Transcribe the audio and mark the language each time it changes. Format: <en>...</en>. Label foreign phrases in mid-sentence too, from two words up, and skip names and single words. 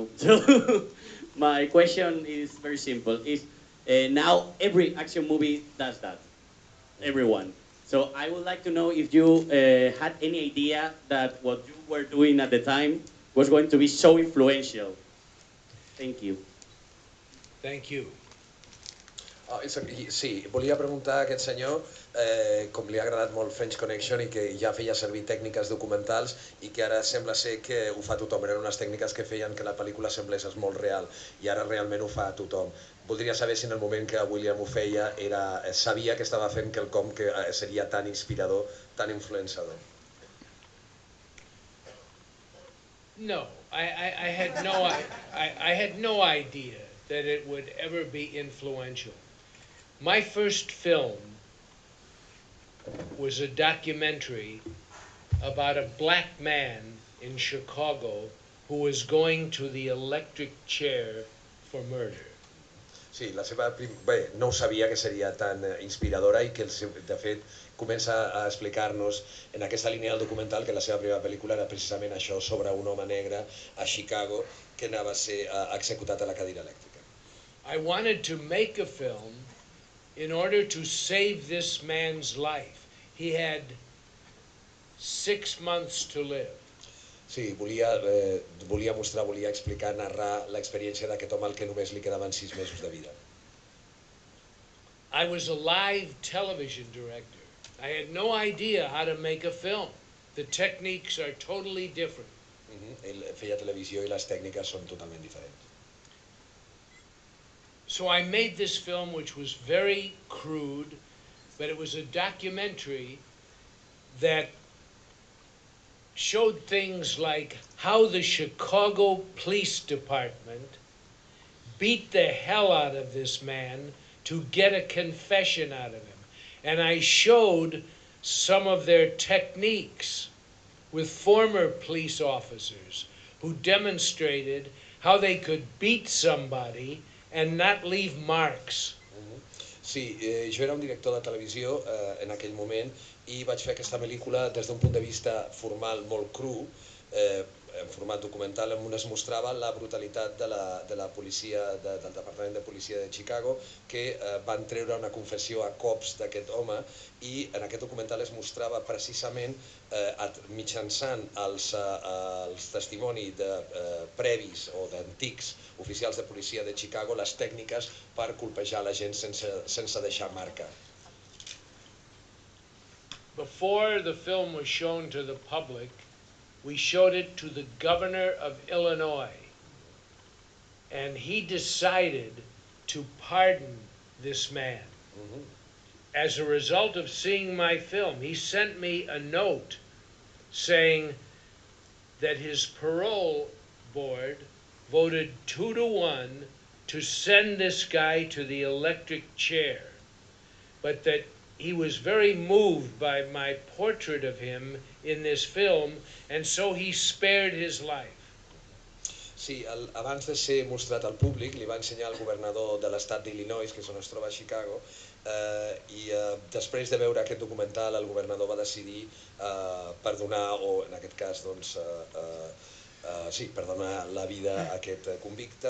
<en>So my question is very simple: is now every action movie does that, everyone. So I would like to know if you had any idea that what you were doing at the time was going to be so influential. Thank you. Thank you.</en> <ca>Sí, volia preguntar a aquest senyor com li ha agradat molt French Connection i que ja feia servir tècniques documentals i que ara sembla ser que ho fa tothom. Eren unes tècniques que feien que la pel·lícula semblés molt real i ara realment ho fa tothom. Voldria saber si en el moment que William ho feia sabia que estava fent quelcom que seria tan inspirador, tan influenciador.</ca> <en>No, I had no idea that it would ever be influential. My first film was a documentary about a black man in Chicago who was going to the electric chair for murder.</en> <ca>Sí, bé, no ho sabia que seria tan inspiradora i que, de fet, comença a explicar-nos en aquesta línia del documental que la seva primera pel·lícula era precisament això, sobre un home negre a Chicago que anava a ser executat a la cadira elèctrica.</ca> <en>I wanted to make a film in order to save this man's life. He had 6 months to live.</en> <ca>Sí, volia mostrar, volia explicar, narrar l'experiència d'aquest home al que només li quedaven 6 mesos de vida.</ca> <en>I was a live television director. I had no idea how to make a film. The techniques are totally different.</en> <ca>Ell feia televisió i les tècniques són totalment diferents.</ca> <en>So I made this film, which was very crude, but it was a documentary that showed things like how the Chicago Police Department beat the hell out of this man to get a confession out of him. And I showed some of their techniques with former police officers who demonstrated how they could beat somebody and not leave marks.</en> <ca>Sí, jo era un director de televisió en aquell moment i vaig fer aquesta pel·lícula des d'un punt de vista formal molt cru, en format documental, on es mostrava la brutalitat de la policia, del Departament de Policia de Chicago, que van treure una confessió a cops d'aquest home, i en aquest documental es mostrava precisament mitjançant els testimonis previs o d'antics oficials de policia de Chicago les tècniques per colpejar la gent sense deixar marca.</ca> <en>Before the film was shown to the public, we showed it to the governor of Illinois, and he decided to pardon this man. As a result of seeing my film, he sent me a note saying that his parole board voted 2-1 to send this guy to the electric chair, but that he was very moved by my portrait of him in this film, and so he spared his life.</en> <ca>Sí, abans de ser mostrat al públic, li va ensenyar al governador de l'estat d'Illinois, que és on es troba a Chicago, i després de veure aquest documental el governador va decidir perdonar, o en aquest cas Sí, per donar la vida a aquest convicte.</ca>